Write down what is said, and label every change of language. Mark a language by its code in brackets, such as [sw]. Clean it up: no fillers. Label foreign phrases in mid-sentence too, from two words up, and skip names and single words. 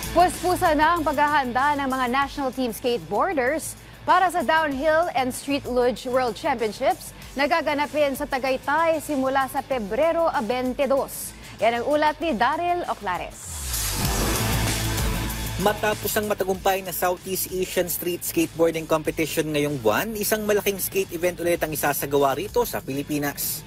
[tl] Puspusa na ang paghahanda ng mga national team skateboarders para sa Downhill and Street Luge World Championships na gaganapin sa Tagaytay simula sa Pebrero 22. Yan ang ulat ni Daryl Oclares. Matapos ang matagumpay na Southeast Asian Street Skateboarding Competition ngayong buwan, isang malaking skate event ulit ang isasagawa rito sa Pilipinas.